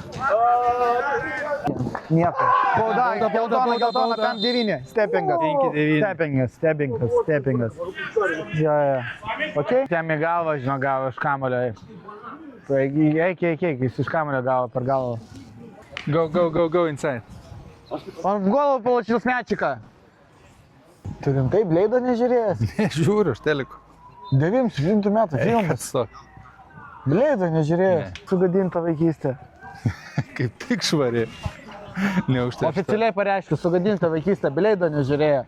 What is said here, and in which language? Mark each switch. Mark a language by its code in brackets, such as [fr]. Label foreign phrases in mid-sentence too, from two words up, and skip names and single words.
[lt] Nieko. Geltona, 5-9. Steppingas. Jo. Ok? Tem į galvą, žinau, gavo iš kamulio. Eik, jis iš kamulio gavo per galvą. [en] Go inside. [ru] Он в голову получил с мячика. [lt] Tu rimtai Bleido nežiūrėjęs? Nežiūriu, aš teleku. 900 metų filmas. Bleido nežiūrėjęs. Sugadinta vaikystė. Kaip tik švari. Neužteršta. Oficialiai pareiškiu, sugadinta vaikystė, Bleido nežiūrėjo.